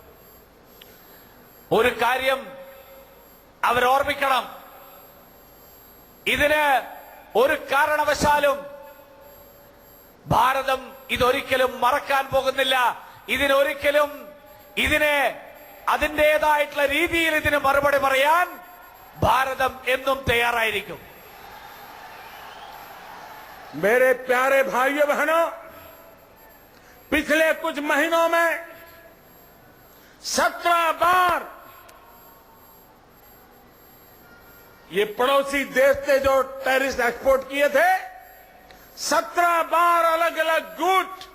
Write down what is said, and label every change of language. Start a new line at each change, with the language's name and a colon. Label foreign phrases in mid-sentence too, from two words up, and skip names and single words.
Malayalam: ഒരു കാര്യം അവർ ഓർമ്മിക്കണം, ഇതിന് ഒരു കാരണവശാലും ഭാരതം ഇതൊരിക്കലും മറക്കാൻ പോകുന്നില്ല. ഇതിനെ അതിന്റേതായിട്ടുള്ള രീതിയിൽ ഇതിന് മറുപടി പറയാൻ ഭാരതം എന്നും തയ്യാറായിരിക്കും.
Hindi: मेरे प्यारे भाइयों बहनों, पिछले कुछ महीनों में 17 बार ये पड़ोसी देश ने जो
English: terrorist export
Hindi: किए थे, 17 बार अलग अलग गुट,